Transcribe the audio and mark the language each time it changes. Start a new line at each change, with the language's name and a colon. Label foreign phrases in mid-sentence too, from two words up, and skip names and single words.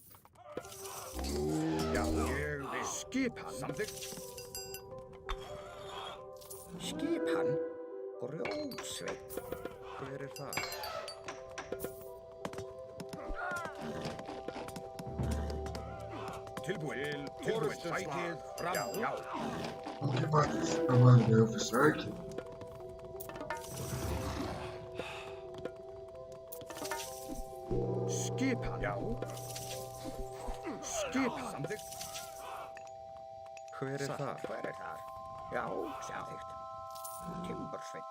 Icelandic: Já, ég vil. Skipan. Samþykkt. Skipan. Grjótsveit. Hver er það? Tilbúin. Tilbúin. Sækið fram. Já, já.
Portuguese: O que participa, mano, do Elfsark?
Icelandic: Skipan. Já. Skipan. Samþykkt. Hver er það? Hver er þar? Já, samþykkt. Timbursveit.